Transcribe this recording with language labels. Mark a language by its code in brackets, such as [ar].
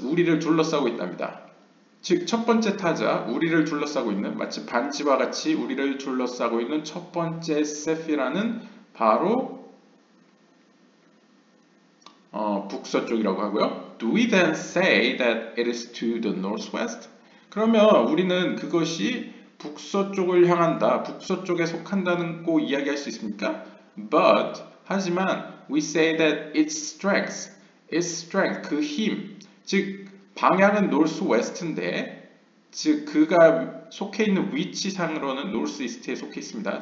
[ko] 우리를 둘러싸고 있답니다. 즉, 첫 번째 타자, 우리를 둘러싸고 있는, 마치 반지와 같이 우리를 둘러싸고 있는 첫 번째 세피라는 바로 북서쪽이라고 하고요. [en] Do we then say that it is to the northwest? [ko] 그러면 우리는 그것이 북서쪽을 향한다, 북서쪽에 속한다는 거 이야기할 수 있습니까? [en] But [ko] 하지만 [en] we say that its strength, [ko] 그 힘, 즉 방향은 northwest인데, 즉 그가 속해 있는 위치상으로는 northeast에 속해 있습니다.